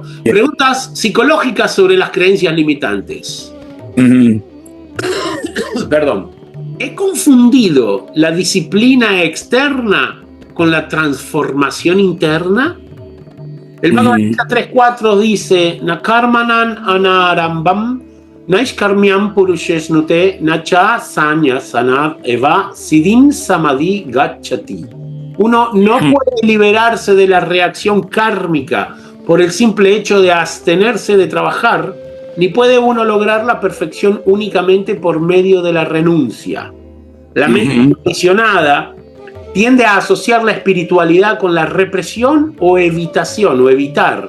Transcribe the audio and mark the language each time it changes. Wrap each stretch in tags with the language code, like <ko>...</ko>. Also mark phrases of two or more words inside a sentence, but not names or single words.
<es>Preguntas psicológicas sobre las creencias limitantes. Perdón. ¿He confundido la disciplina externa con la transformación interna? El Bhagavad Gita 3.4 dice:</es> <sa>न कर्मणाम् अनारम्भान् नैष्कर्म्यं पुरुषोऽश्नुते न च संन्यसनाद् एव सिद्धिं समधिगच्छति.</sa> <es>Uno no puede liberarse de la reacción kármica por el simple hecho de abstenerse de trabajar, ni puede uno lograr la perfección únicamente por medio de la renuncia. La mente condicionada tiende a asociar la espiritualidad con la represión o evitación o evitar.</es>